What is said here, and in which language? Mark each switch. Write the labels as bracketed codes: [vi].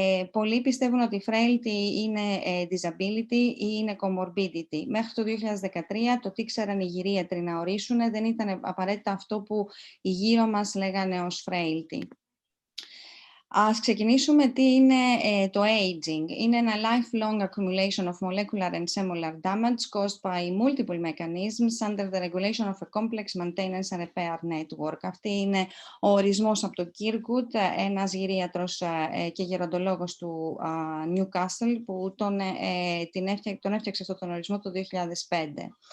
[el] Πολλοί πιστεύουν ότι η frailty είναι disability ή είναι comorbidity. Μέχρι το 2013 το τι ξέραν οι γηρίατροι να ορίσουν δεν ήταν απαραίτητα αυτό που οι γύρω μας λέγανε ως frailty. Ας ξεκινήσουμε τι είναι το aging. Είναι ένα [en] lifelong accumulation of molecular and cellular damage caused by multiple mechanisms under the regulation of a complex maintenance and repair network. [el] Αυτή είναι ο ορισμός από τον Kirkwood, ένας γηρίατρος και γεροντολόγος του Newcastle, που τον έφτιαξε αυτόν τον ορισμό το 2005.